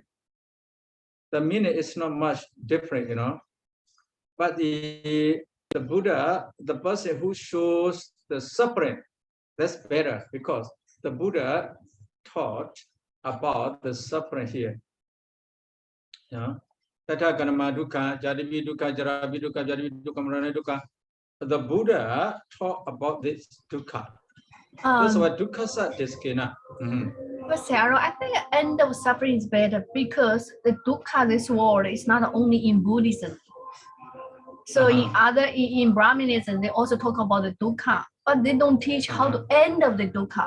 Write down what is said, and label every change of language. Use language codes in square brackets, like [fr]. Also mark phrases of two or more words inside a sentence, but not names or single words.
[en] The meaning is not much different, But the Buddha, the person who shows the suffering, that's better because the Buddha taught about the suffering here. [pi] Tata Ganama Dukkha, Jadivi Dukkha, Jaravi Dukkha, Jadivi Dukkha, Marana Dukkha. [en] The Buddha taught about this Dukkha. That's what Dukkhasaccaniddesavaṇṇanā. But Sarah, I think the end of suffering is better because the Dukkha, this word, is not only in Buddhism. So in Brahmanism, they also talk about the Dukkha, but they don't teach how to end of the Dukkha.